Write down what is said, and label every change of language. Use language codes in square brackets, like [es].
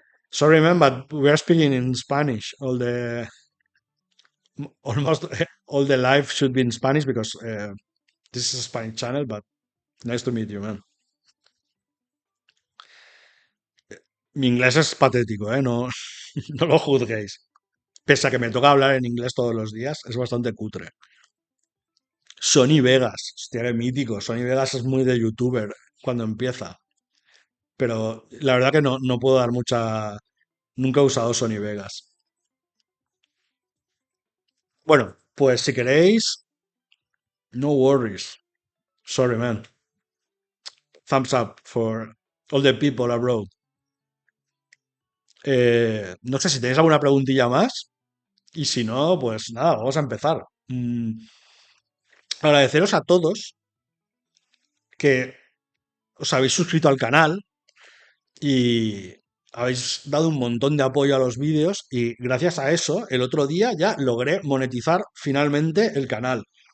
[en] Sorry, man, but we are speaking in Spanish. Almost all the live should be in Spanish because this is a Spanish channel, but nice to meet you, man. [es] Mi inglés es patético, ¿eh? No, no lo juzguéis. Pese a que me toca hablar en inglés todos los días, es bastante cutre. Sony Vegas, hostia, qué mítico. Sony Vegas es muy de youtuber cuando empieza. Pero la verdad que no puedo dar mucha. Nunca he usado Sony Vegas. Bueno, pues si queréis, [en] no worries. Sorry, man. Thumbs up for all the people abroad. [es] No sé si tenéis alguna preguntilla más. Y si no, pues nada, vamos a empezar. Agradeceros a todos que os habéis suscrito al canal y habéis dado un montón de apoyo a los vídeos y gracias a eso, el otro día ya logré monetizar finalmente el canal.